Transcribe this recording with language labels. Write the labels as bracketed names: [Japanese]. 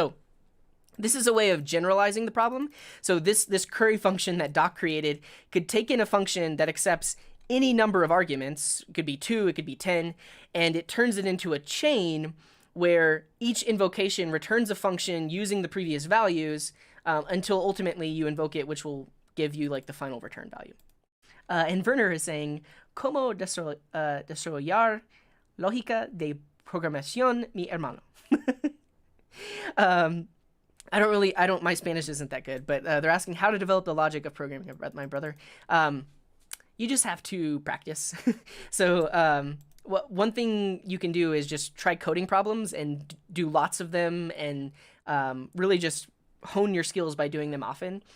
[English] So this is a way of generalizing the problem. So this curry function that Doc created could take in a function that accepts any number of arguments. It could be 2, it could be 10, and it turns it into a chain where each invocation returns a function using the previous values until ultimately you invoke it, which will give you like the final return value. And Werner is saying, [Spanish] ¿Cómo desarrollar lógica de programación, mi hermano? [English] My Spanish isn't that good, but they're asking how to develop the logic of programming, my brother. You just have to practice. So one thing you can do is just try coding problems and do lots of them, and really just hone your skills by doing them often.